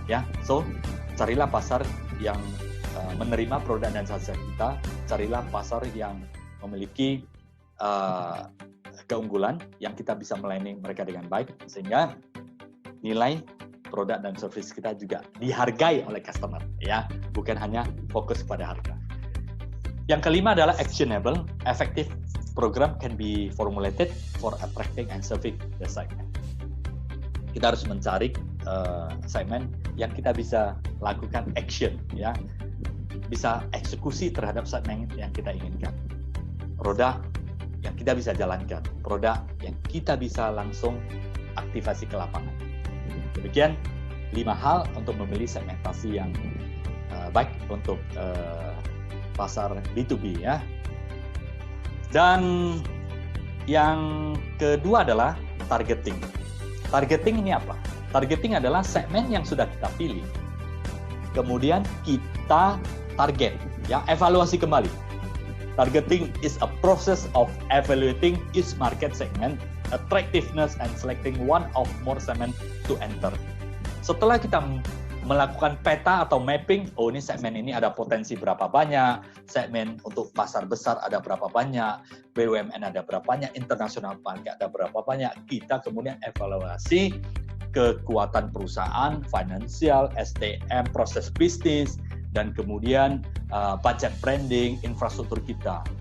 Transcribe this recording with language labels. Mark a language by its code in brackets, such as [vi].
[id] Ya, so carilah pasar yang menerima produk dan jasa kita, carilah pasar yang memiliki keunggulan yang kita bisa melayani mereka dengan baik, sehingga nilai produk dan service kita juga dihargai oleh customer, ya, bukan hanya fokus pada harga. Yang kelima adalah actionable. [en] Effective program can be formulated for attracting and serving the segment. [id] Kita harus mencari segmen yang kita bisa lakukan action, ya, bisa eksekusi terhadap segmen yang kita inginkan. Produk yang kita bisa jalankan, produk yang kita bisa langsung aktivasi ke lapangan. Demikian 5 hal untuk memilih segmentasi yang baik untuk pasar B2B, ya. Dan yang kedua adalah targeting. Targeting ini apa? Targeting adalah segmen yang sudah kita pilih, kemudian kita target, ya, evaluasi kembali. [en] Targeting is a process of evaluating each market segment, attractiveness, and selecting one or more segment to enter. [id] Setelah kita melakukan peta atau mapping, oh ini segmen ini ada potensi berapa banyak, segmen untuk pasar besar ada berapa banyak, BUMN ada berapa banyak, internasional market ada berapa banyak, kita kemudian evaluasi kekuatan perusahaan, finansial, SDM, proses bisnis, dan kemudian budget branding, infrastruktur kita.